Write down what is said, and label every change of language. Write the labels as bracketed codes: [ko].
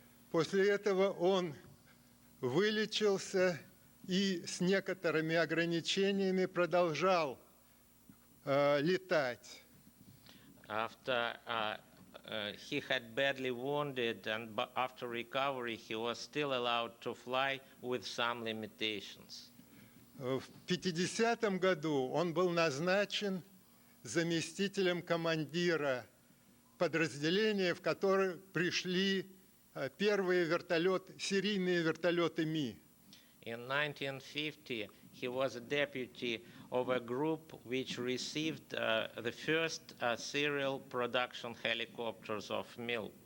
[ru] После этого он вылечился и с некоторыми ограничениями продолжал летать. [en] After he had badly wounded, and after recovery, he was still allowed to fly with some limitations. [ru] В 50-м году он был назначен заместителем командира подразделения, в которое пришли первые серийные вертолеты Ми. [en] In 1950, he was a deputy of a group which received the first serial production helicopters of MIL.